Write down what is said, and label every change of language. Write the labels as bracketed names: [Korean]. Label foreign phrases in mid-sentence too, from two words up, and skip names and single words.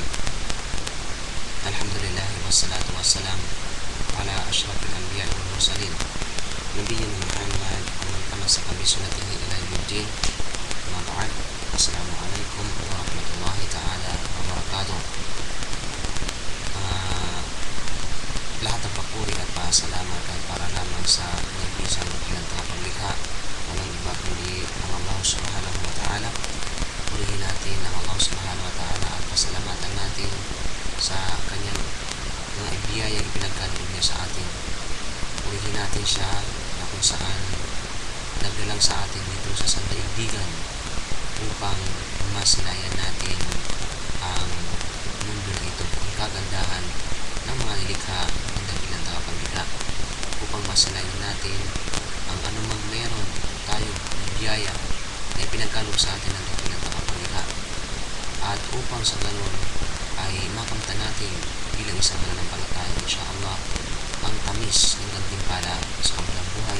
[Arabic] الحمد لله والصلاة والسلام على أشرف الأنبياء والمرسلين نبينا محمد ومن تمسك بسنته إلى يوم الدين. أما بعد، السلام عليكم ورحمة الله تعالى وبركاته. [Filipino] Lahat ng papuri at pasalamat ay para lamang sa nag-iisang pinagkakapaglikha. Walang iba kundi ang Allah [Arabic] سبحانه وتعالى. [Filipino] Purihin natin ang Allah [Arabic] سبحانه وتعالى [Filipino] at pasalamatan natin sa kanyang mga ibiyaya ipinagkaloob niya sa atin. Purihin natin siya na kung saan nagdalang sa atin dito sa sandaigdigan upang masilayan natin ang mundo na ito, ang kagandahan ng mga nilikha ng dakilang tagapaglikha, upang masilayan natin ang anumang meron tayo ng biyaya na ipinagkaloob sa atin ng dakilang tagapaglikha, at upang sa ganun ay makamtan natin bilang isang mananampalataya insyaAllah ang tamis ng gantimpala sa kabilang buhay.